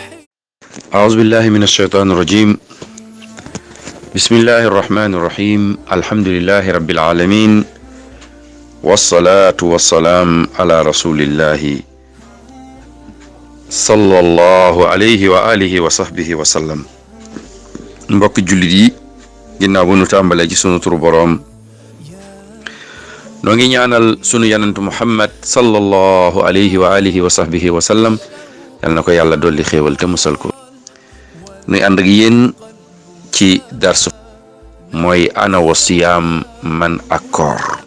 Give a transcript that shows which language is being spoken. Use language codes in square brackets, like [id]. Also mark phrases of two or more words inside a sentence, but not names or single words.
[ar] أعوذ بالله من الشيطان الرجيم. بسم الله الرحمن الرحيم. الحمد لله رب العالمين والصلاة والسلام على رسول الله صلى الله عليه وآله وصحبه وسلم. [wo] mbokk jullit yi ginnaaw bu nu tàmbalee ci sunu turu boroom noo ngi ñaanal sunu yanantu Muhammad [ar] صلى الله عليه وعلى آله وصحبه وسلم [wo] yal na ko yàlla dolli xéewal te musal ko. nuy ànd ak yéen ci darsu mooy ana wa siyaam man ak koor.